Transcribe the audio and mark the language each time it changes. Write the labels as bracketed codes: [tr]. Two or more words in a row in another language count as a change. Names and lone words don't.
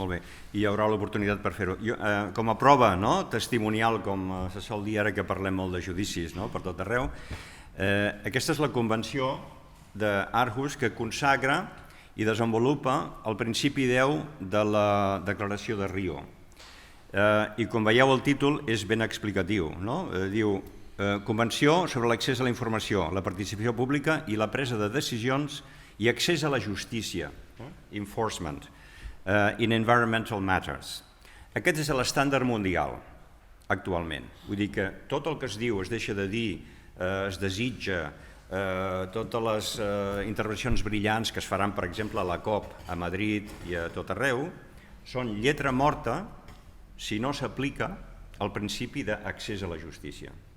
[ca] Molt bé, i hi haurà l'oportunitat per fer-ho. Com a prova testimonial, com se sol dir ara que parlem molt de judicis per tot arreu, aquesta és la convenció d'Aarhus que consagra i desenvolupa el principi 10 de la Declaració de Rio. I com veieu el títol és ben explicatiu. Diu Convenció sobre l'accés a la informació, la participació pública i la presa de decisions i accés a la justícia, [en] enforcement, in environmental matters. [ca] Aquest és l'estàndard mundial actualment. Vull dir que tot el que es diu, es deixa de dir, es desitja, totes les intervencions brillants que es faran, per exemple, a la COP a Madrid i a tot arreu, són lletra morta si no s'aplica el principi d'accés a la justícia.